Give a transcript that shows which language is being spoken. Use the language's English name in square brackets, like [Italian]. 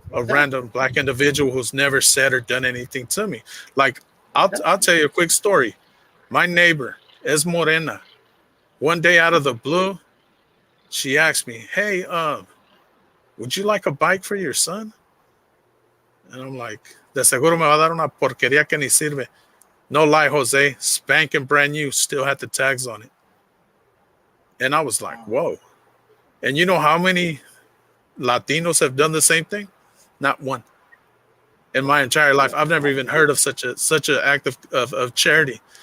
[English] random black individual who's never said or done anything to me. Like, I'll exactly. tell you a quick story. My neighbor. [Spanish] Es Morena. [English] One day out of the blue, she asked me, "Hey, would you like a bike for your son?" And I'm like, [Spanish] "De seguro me va a dar una porquería que ni sirve." [English] No lie, Jose, spanking brand new, still had the tags on it. And I was like, "Whoa!" And you know how many Latinos have done the same thing? Not one in my entire life. I've never even heard of such an act of charity.